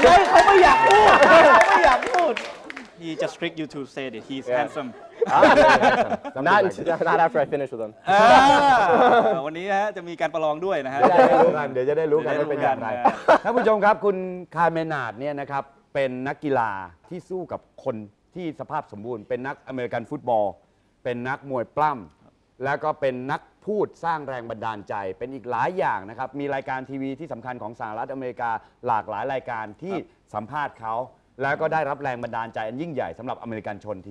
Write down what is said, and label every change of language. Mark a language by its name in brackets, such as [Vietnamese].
[Thai] เขาไม่อยากพูดเขาไม่อยากพูด [English] He just tricked you to say that he's handsome Not after I finish with him. [Thai] วันนี้ฮะจะมีการประลองด้วยนะฮะ เดี๋ยวจะได้รู้กันว่าเป็นอย่างไร เดี๋ยวได้รู้กัน ท่านผู้ชมครับคุณคาร์เมนาดเนี่ยนะครับเป็นนักกีฬาที่สู้กับคนที่สภาพสมบูรณ์เป็นนักอเมริกันฟุตบอลเป็นนักมวยปล้ำแล้วก็เป็นนักพูดสร้างแรงบันดาลใจเป็นอีกหลายอย่างนะครับมีรายการทีวีที่สำคัญของสหรัฐอเมริกาหลากหลายรายการที่สัมภาษณ์เขาแล้วก็ได้รับแรงบันดาลใจอันยิ่งใหญ่สำหรับอเมริกันชนที